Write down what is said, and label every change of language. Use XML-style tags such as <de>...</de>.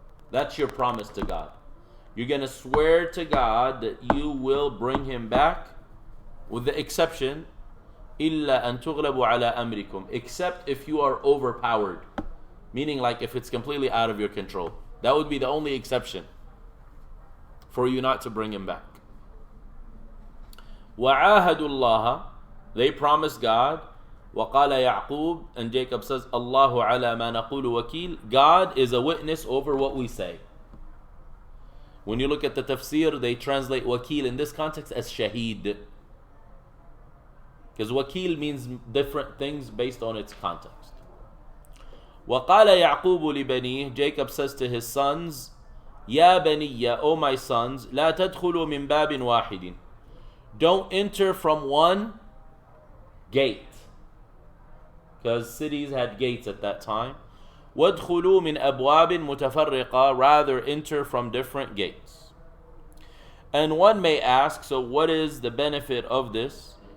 <en>That's your promise to God. You're going to swear to God that you will bring him back, with the exception,</en> <ar>إلا أن تغلبوا على أمركم,</ar> <en>except if you are overpowered. Meaning, like, if it's completely out of your control. That would be the only exception for you not to bring him back.</en> <ar>وعاهدوا الله,</ar> <en>they promised God,</en> <ar>وقال يعقوب,</ar> <en>and Jacob says,</en> <ar>الله على ما نقول وكيل.</ar> <en>God is a witness over what we say. When you look at the tafsir, they translate wakil in this context as shaheed. Because wakil means different things based on its context.</en> <ar>وقال يعقوب لبنيه,</ar> <en>Jacob says to his sons,</en> <ar>يا بني,</ar> <en>O my sons,</en> <ar>لا تدخلوا من باب واحد.</ar> <en>Don't enter from one gate. Because cities had gates at that time.</en> <ar>وَادْخُلُوا مِنْ أَبْوَابٍ مُتَفَرِّقَةٍ.</ar> <en>Rather enter from different gates. And one may ask, so what is the benefit of this?</en>